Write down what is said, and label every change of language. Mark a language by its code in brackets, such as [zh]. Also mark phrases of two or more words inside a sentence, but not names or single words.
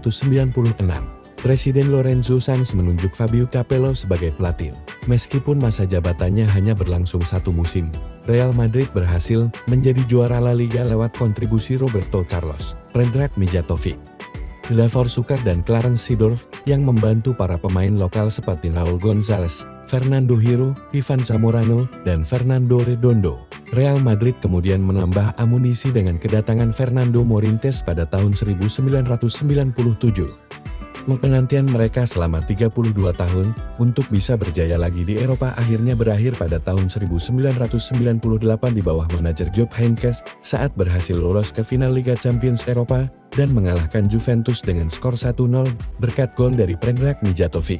[id] Presiden Lorenzo Sanz menunjuk Fabio Capello sebagai pelatih. Meskipun masa jabatannya hanya berlangsung 1 musim, Real Madrid berhasil menjadi juara La Liga lewat kontribusi Roberto Carlos, Predrag Mijatovic, Davor Suker dan Clarence Seedorf yang membantu para pemain lokal seperti Raúl González, Fernando Hierro, Ivan Zamorano, dan Fernando Redondo. Real Madrid kemudian menambah amunisi dengan kedatangan Fernando Morientes pada tahun 1997. Penantian mereka selama 32 tahun untuk bisa berjaya lagi di Eropa akhirnya berakhir pada tahun 1998 di bawah manajer Jupp Heynckes saat berhasil lolos ke final Liga Champions Eropa dan mengalahkan Juventus dengan skor 1-0 berkat gol dari Predrag Mijatovic.